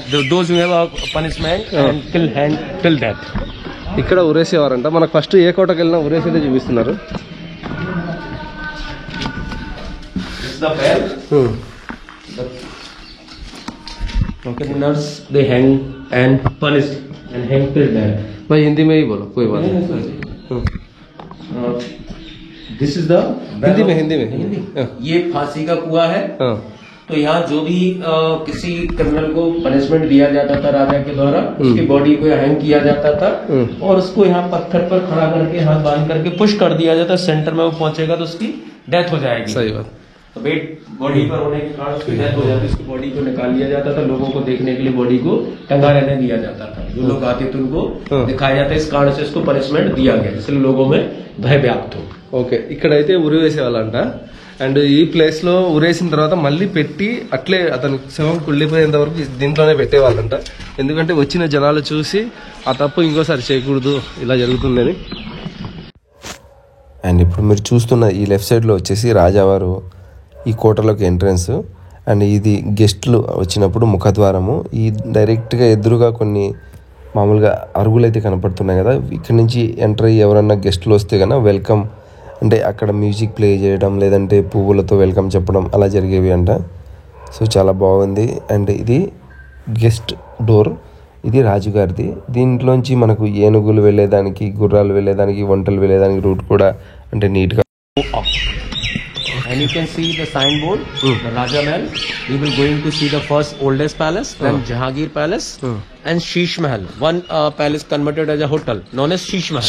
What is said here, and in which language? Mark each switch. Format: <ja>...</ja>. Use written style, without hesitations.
<en>Those who have a punishment and till death.</en> <te>ఇక్కడ ఉరేసేవారంట. మనకు first ఏ కోటకి వెళ్ళినా ఉరేసేదే చూపిస్తున్నారు.</te> <en>This is the bell. The criminals they hang and punished and hang till death.</en> <hi>भाई हिंदी में ही बोलो, कोई बात नहीं.</hi> <en>This is the</en> <hi>हिंदी में. ये फांसी का कुआं है. तो यहाँ जो भी किसी क्रिमिनल को पनिशमेंट दिया जाता था राजा के द्वारा, उसकी बॉडी को हैंग किया जाता था और उसको यहाँ पत्थर पर खड़ा करके हाथ बांध करके पुश कर दिया जाता. सेंटर में वो पहुंचेगा तो उसकी डेथ हो जाएगी. सही बात. तो वेट बॉडी पर होने के कारण उसकी डेथ हो जाती है. उसकी बॉडी को निकाल लिया जाता था. लोगों को देखने के लिए बॉडी को टंगा रहने दिया जाता था. जो लोग आते थे उनको दिखाया जाता है. इस कारण से इसको पनिशमेंट दिया गया, इसलिए लोगों में भय व्याप्त हो.</hi> <te>ఓకే, ఇక్కడైతే ఉరి వేసేవాళ్ళంట. అండ్ ఈ ప్లేస్లో ఉరేసిన తర్వాత మళ్ళీ పెట్టి అట్లే అతను శవం కుళ్ళిపోయేంత వరకు దీంట్లోనే పెట్టేవాళ్ళంట. ఎందుకంటే వచ్చిన జనాలు చూసి ఆ తప్పు ఇంకోసారి చేయకూడదు, ఇలా జరుగుతుందని. అండ్ ఇప్పుడు మీరు చూస్తున్న ఈ లెఫ్ట్ సైడ్లో వచ్చేసి రాజావారు ఈ కోటలోకి ఎంట్రన్స్. అండ్ ఇది గెస్ట్లు వచ్చినప్పుడు ముఖద్వారము. ఈ డైరెక్ట్గా ఎదురుగా కొన్ని మామూలుగా అరుగులు అయితే కనపడుతున్నాయి కదా. ఇక్కడ నుంచి ఎంటర్ అయ్యి ఎవరన్నా గెస్ట్లు వస్తే కన్నా వెల్కమ్ అంటే అక్కడ మ్యూజిక్ ప్లే చేయడం లేదంటే పువ్వులతో వెల్కమ్ చెప్పడం అలా జరిగేవి అంట. సో చాలా బాగుంది. అండ్ ఇది గెస్ట్ డోర్, ఇది రాజుగారిది. దీంట్లోంచి మనకు ఏనుగులు వెళ్ళేదానికి, గుర్రాలు వెళ్ళేదానికి, వంటలు వెళ్ళేదానికి రూట్ కూడా అంటే నీట్గా.</te> <en>And you can see the signboard, the Raja Mahal. We will going to see the first oldest palace, then Jahangir Palace, and Sheesh Mahal. One palace converted as a hotel, known as Sheesh Mahal.</en>